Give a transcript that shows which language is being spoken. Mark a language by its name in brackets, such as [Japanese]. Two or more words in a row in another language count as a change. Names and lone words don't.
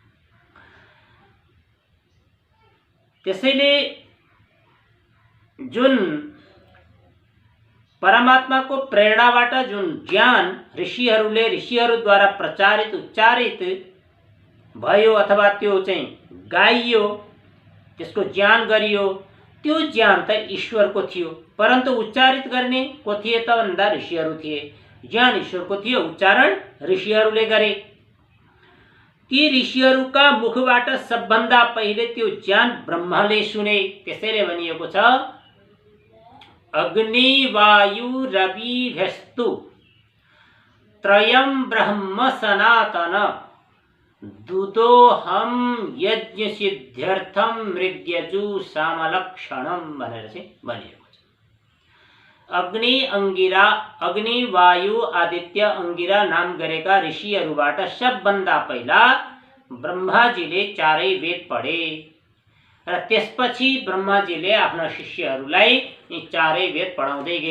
[Nepali] त्यसैले जुन परमात्माको प्रेरणाबाट जुन ज्ञान ऋषिहरूद्वारा प्रचारित उच्चारित भयो, अथवा त्यो चाहिँ गाइयो, त्यसको ज्ञान गरियो, त्यो ज्ञान त ईश्वरको थियो। परन्तु उच्चारित गर्ने को थिए त भन्दा ऋषिहरू थिए। ज्ञान ईश्वरको थियो, उच्चारण ऋषिहरूले गरे। ती ऋषिहरूका मुखबाट सबभन्दा पहिले त्यो ज्ञान ब्रह्माले सुने। त्यसैले भनिएको छ [Sanskrit] अग्नि वायु रविभ्यस्तु त्रयं ब्रह्म सनातन दुदोहम यज्ञ सिद्ध्यर्थम मृग्यजु सामलक्षणम [Nepali] भनेर चाहिँ भनिएको छ। अग्नि, अंगिरा, अग्नि, वायु, आदित्य, अंगिरा नाम गरेका ऋषिहरूबाट सबभन्दा पहिला ब्रह्माजीले 4 वेद पढे र त्यसपछि ब्रह्माजीले आफ्ना शिष्यहरूलाई यी 4 वेद पढाउँदै गए।